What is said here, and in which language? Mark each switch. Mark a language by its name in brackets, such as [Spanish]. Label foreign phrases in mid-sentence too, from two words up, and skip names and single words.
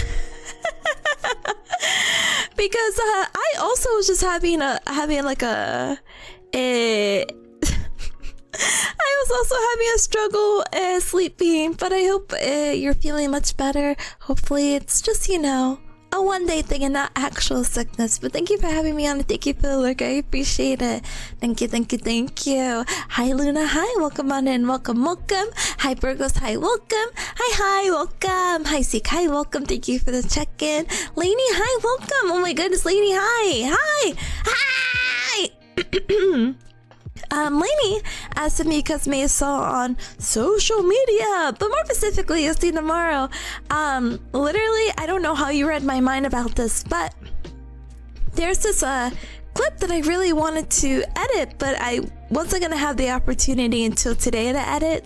[English] Because I also was just having like a I was also having a struggle sleeping, but I hope you're feeling much better. Hopefully it's just, you know, a one-day thing and not actual sickness. But thank you for having me on, and thank you for the look. I appreciate it. Thank you. Hi Luna, hi, welcome on in, welcome. Hi Burgos, hi, welcome. Hi, welcome. Hi Seek, hi, welcome. Thank you for the check-in. Lainey, hi, welcome. Oh my goodness, Lainey, hi. Lainey asked me because May saw on social media, but more specifically, you'll see tomorrow. Literally, I don't know how you read my mind about this, but there's this clip that I really wanted to edit, but I wasn't gonna have the opportunity until today to edit.